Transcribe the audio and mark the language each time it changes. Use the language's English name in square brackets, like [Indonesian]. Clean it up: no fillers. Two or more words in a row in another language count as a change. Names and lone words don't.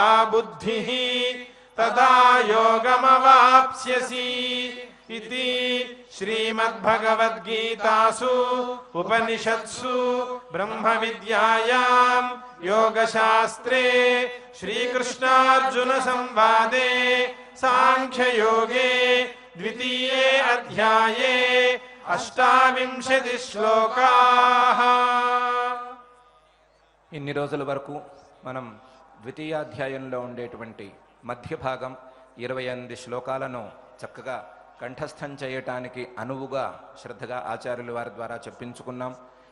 [Sanskrit] बुद्धिः तदा योगमवाप्स्यसि इति श्रीमद्भगवद्गीतासु उपनिषत्सु ब्रह्मविद्यायां योगशास्त्रे श्रीकृष्णार्जुन संवादे सांख्ययोगे द्वितीये अध्याये 28 శ్లోకాః. [Telugu] ఇన్ని రోజుల వరకు మనం ద్వితీయాధ్యాయంలో ఉండేటువంటి మధ్య భాగం 28 శ్లోకాలను చక్కగా కంఠస్థం చేయటానికి అనువుగా శ్రద్ధగా ఆచార్యుల వారి ద్వారా చెప్పించుకున్నాం.